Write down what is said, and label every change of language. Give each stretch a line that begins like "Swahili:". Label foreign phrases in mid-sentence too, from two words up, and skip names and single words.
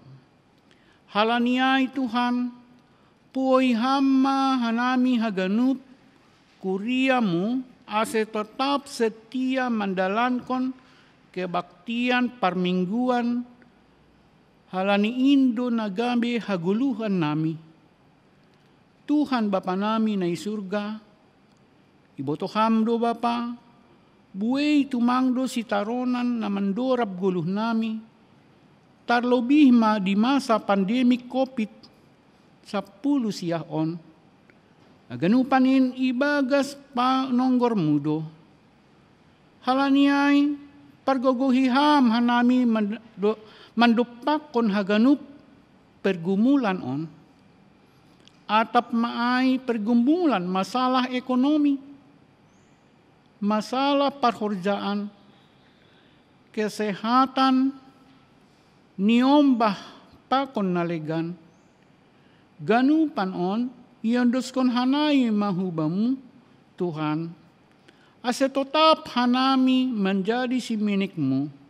Batak Simalungun: Halaniai Tuhan, puoi hamma hanami haganup, kuriamu ase
Indonesian: tetap setia mendalankan kebaktian permingguan,
Batak Simalungun: halani indo nagambe haguluhan nami. Tuhan Bapa nami na surga, ibotohamdo Bapa, buei tumangdo si taronan na mandorab guluh nami, tarlobih ma di
Indonesian: masa pandemik
Batak Simalungun: COVID-10 siahon, aganupanin ibagas pa nonggor mudo. Halaniay pargogohiham hanami mandupak kon haganup pergumulan on. Atap maay pergumulan
Indonesian: masalah ekonomi, masalah
Batak Simalungun: perhorjaan, kesehatan, niombah pakon nalegan, ganupan on, iyandos kon hanay mahubamu, Tuhan, ase tetap hanami menjadi si minikmu,